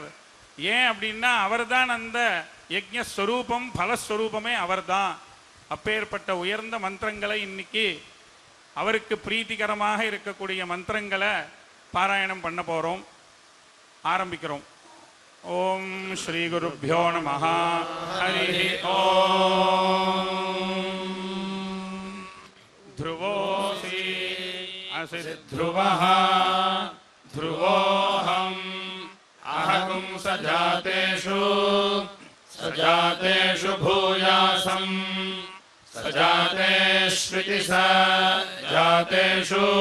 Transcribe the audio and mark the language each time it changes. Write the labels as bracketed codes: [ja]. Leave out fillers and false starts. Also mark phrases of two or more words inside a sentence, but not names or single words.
[ta] ஏன் அப்படின்னா அவர் தான் அந்த யஜ்ஞஸ்வரூபம், பலஸ்வரூபமே அவர் தான். அப்பேற்பட்ட உயர்ந்த மந்திரங்களை இன்னைக்கு அவருக்கு பிரீத்திகரமாக இருக்கக்கூடிய மந்திரங்களை பாராயணம் பண்ண போகிறோம். [sa] ஆரம்பிக்கிறோம். ஓம் ஸ்ரீ குருப்யோ நமஹ. ஹரி ஓம். ध्रुवोऽसि असि ध्रुवः ध्रुवोऽहम् अहं सजातेषु सजातेषु भूयासम् सजातेष्विति सजातेषु